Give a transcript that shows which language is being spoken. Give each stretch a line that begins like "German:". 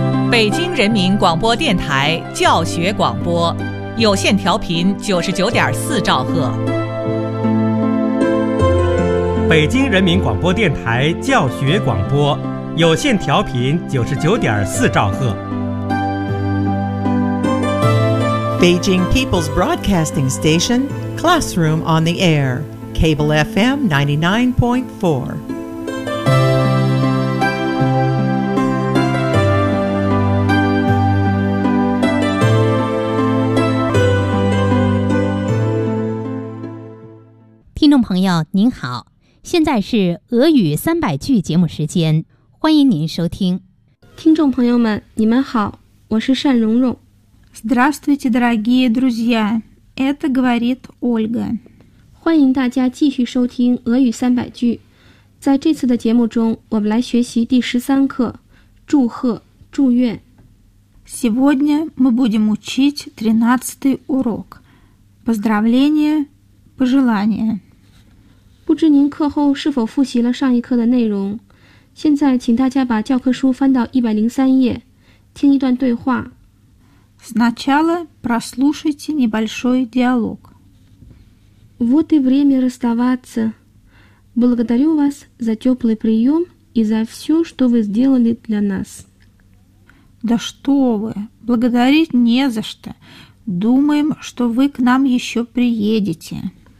Chinese: 北京人民广播电台教学广播，有线调频99.4兆赫。北京人民广播电台教学广播，有线调频99.4兆赫。
English: Beijing People's Broadcasting Station, Classroom on the Air, Cable FM 99.4.
Chinese: 听众朋友您好，现在是俄语300句节目时间，欢迎您收听。听众朋友们你们好，我是单蓉蓉。
Russian: Здравствуйте, дорогие друзья! Это говорит Ольга.
Chinese: 欢迎大家继续收听俄语300句。在这次的节目中，我们来学习第13课“祝贺”“祝愿”。
Russian: Сегодня мы будем учить 13-й урок. Поздравления, пожелания.
Chinese: 不知您课后是否复习了上一课的内容？现在，请大家把教科书翻到103页，听一段对话。
Russian: Сначала прослушайте небольшой диалог. Вот и время расставаться. Благодарю вас за теплый прием и за все, что вы сделали для нас. Да что вы, благодарить не за что. Думаем, что вы к нам еще приедете.